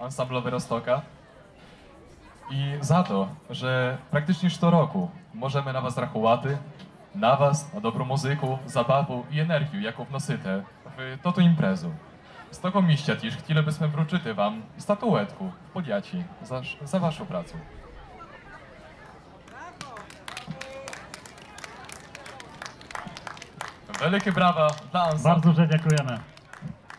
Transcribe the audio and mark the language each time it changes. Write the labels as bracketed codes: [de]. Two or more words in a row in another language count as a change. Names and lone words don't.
[rue] ансамбловий Roztoka і за те, що практично щороку можемо на вас рахувати, на вас, на добру музику, забаву і енергію, яку вносите в тоту імпрезу. [pl] Z tego miejsca też chcielibyśmy wręczyć wam statuetkę w podziaci za waszą pracę. Wielkie brawa dla ansamblu. Bardzo dziękujemy.